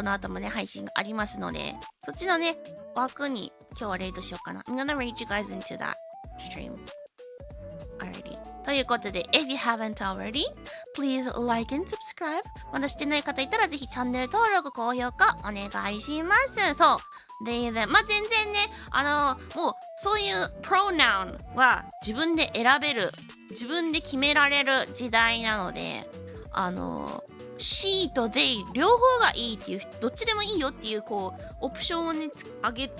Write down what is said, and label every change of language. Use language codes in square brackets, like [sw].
[ja] この後もね、配信がありますので、そっちのね、枠に今日はレイドしようかな。 [en] I'm gonna raid you guys into that stream. Alrighty. [ja] ということで、 [en] if you haven't already, please like and subscribe. [ja] まだしてない方いたらぜひチャンネル登録、高評価お願いします。そう。で、まあ、全然ね、もうそういう pronoun は自分で選べる、自分で決められる時代なので、she と they 両方がいいっていう、どっちでもいいよっていうこうオプションをね開